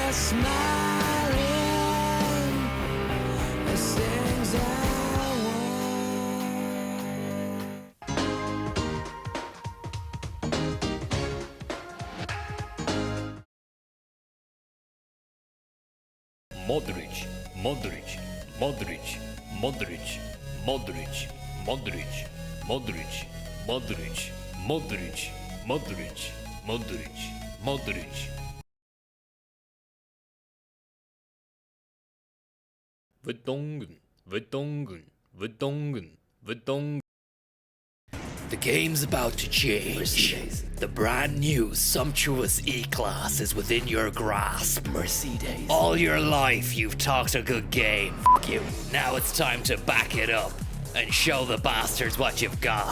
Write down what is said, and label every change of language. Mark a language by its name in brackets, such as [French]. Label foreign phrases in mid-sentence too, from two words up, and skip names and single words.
[English] smiling. There's things I Modric, Modric, Modric, Modric, Modric, Modric, Modric, Modric, Modric, Modric, Modric, Modric. Verdongen, verdongen, verdongen, verdongen. The game's about to change. Mercedes. The brand new sumptuous E-Class is within your grasp. Mercedes. All your life you've talked a good game. F*** you. Now it's time to back it up and show the bastards what you've got.